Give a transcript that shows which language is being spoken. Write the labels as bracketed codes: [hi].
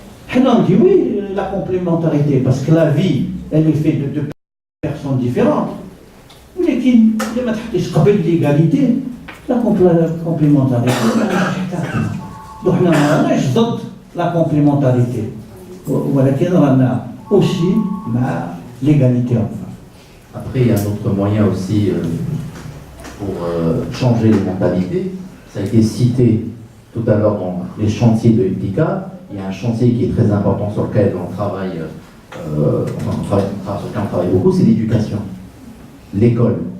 [ar] حنا ندي وي [fr] la complémentarité parce que la vie elle est faite de deux personnes différentes. [ar] ولكن إذا ما تحطيش قبل l'égalité la complémentarité ما نحتاجها. دونك حنا ما راناش ضد la complémentarité ولكن رانا aussi مع l'égalité enfin. [fr] Après, il y a un autre moyen aussi pour changer les mentalités. Ça a été cité tout à l'heure dans les chantiers de Iptika. Il y a un chantier qui est très important sur lequel on travaille, sur lequel on travaille beaucoup, c'est l'éducation. L'école.